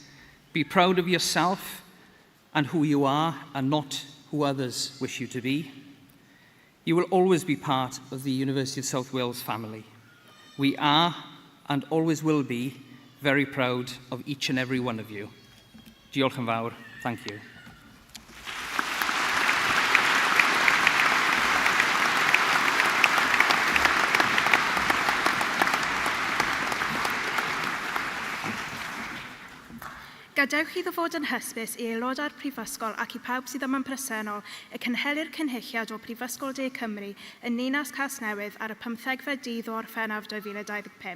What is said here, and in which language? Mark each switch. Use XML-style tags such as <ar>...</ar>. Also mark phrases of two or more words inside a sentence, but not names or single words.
<en>Be proud of yourself and who you are, and not who others wish you to be. You will always be part of the University of South Wales family. We are, and always will be, very proud of each and every one of you.</en> <cy>Diolch yn fawr.</cy> <en>Thank you.</en> <cy>Gadewch iddo fod yn hysbys i aelodau'r Prifysgol ac i pawb sydd yma'n presennol y cynhelir cynhylliad o Prifysgol De Cymru yn Ninas Nghasnewydd ar y 15fed dydd o Orffennaf 2025.</cy>